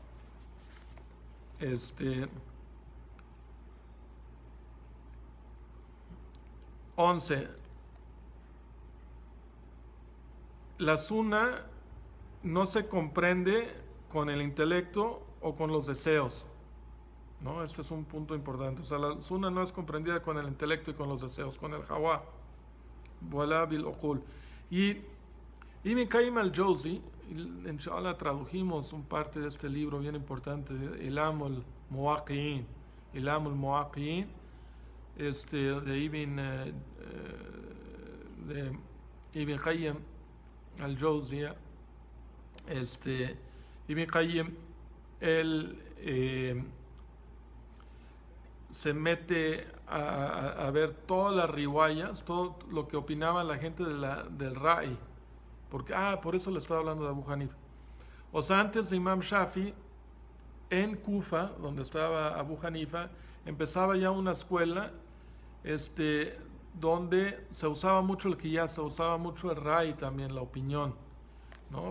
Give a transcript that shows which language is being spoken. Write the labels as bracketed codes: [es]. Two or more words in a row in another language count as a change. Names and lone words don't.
[es] 11. La sunna no se comprende con el intelecto o con los deseos, ¿no? Este es un punto importante. O sea, la sunna no es comprendida con el intelecto y con los deseos, con el hawa, [ar] ولا بالعقول. [es] Y Ibn Qayyim al-Jawzi, inshallah tradujimos un parte de este libro bien importante, Ilam al-Muwaqqi'in, de Ibn Qayyim al-Jawzi. Ibn Qayyim, él se mete a ver todas las riwayas, todo lo que opinaba la gente del Ra'i, porque por eso le estaba hablando de Abu Hanifa. O sea, antes de Imam Shafi, en Kufa, donde estaba Abu Hanifa, empezaba ya una escuela donde se usaba mucho el qiyas, se usaba mucho el Ra'i también, la opinión, ¿no?